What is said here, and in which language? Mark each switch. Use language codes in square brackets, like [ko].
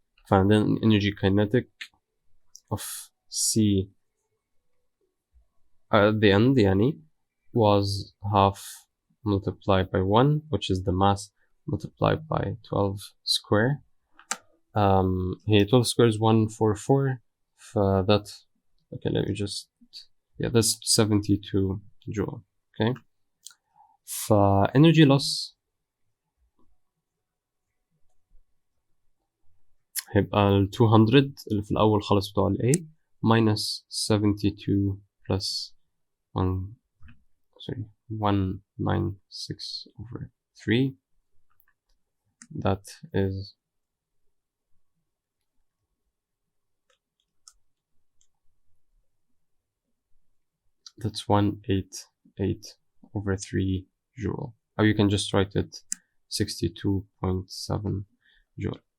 [en] And then energy kinetic of C at the end [ar] يعني [en] was half multiplied by 1, which is the mass, multiplied by 12 square. Here 12 square is 144. That, okay, let me just, yeah, that's 72 joule. Okay. Energy loss [ar] هيبقى ال 200 اللي في الأول خالص بتوع ال A minus 72 plus 196 over 3. [en] That is that's 188 over 3 joule. Or you can just write it 62.7 joule.